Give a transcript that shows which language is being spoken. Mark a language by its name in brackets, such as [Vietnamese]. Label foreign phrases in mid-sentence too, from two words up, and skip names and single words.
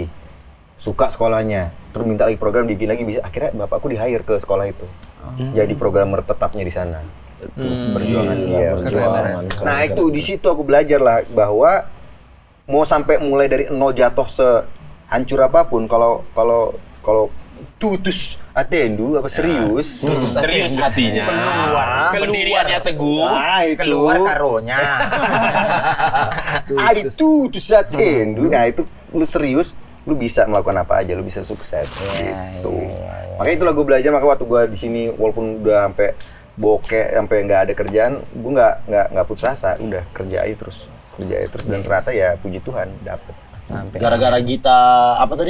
[Indonesian] Suka sekolahnya, terus minta lagi program, dibikin lagi bisa. Akhirnya bapakku di-hire ke sekolah itu. Jadi programmer tetapnya di sana. Perjuangan dia. perjuangan. Nah, itu di situ aku belajar lah bahwa mau sampai mulai dari nol jatuh sehancur apapun, kalau [Batak Karo] tutus atendu [Indonesian] serius, Serius hatinya. Pendiriannya teguh. itu Keluar karonya. [Batak Karo] tutus atendu. [Indonesian] Nah, itu lu serius, lu bisa melakukan apa aja, lu bisa sukses gitu. Makanya itulah gue belajar, makanya waktu gue di sini walaupun udah sampai bokeh, sampai nggak ada kerjaan, gue nggak putus asa, udah kerja aja terus dan ternyata ya puji Tuhan dapet. Gara-gara Gita apa tadi?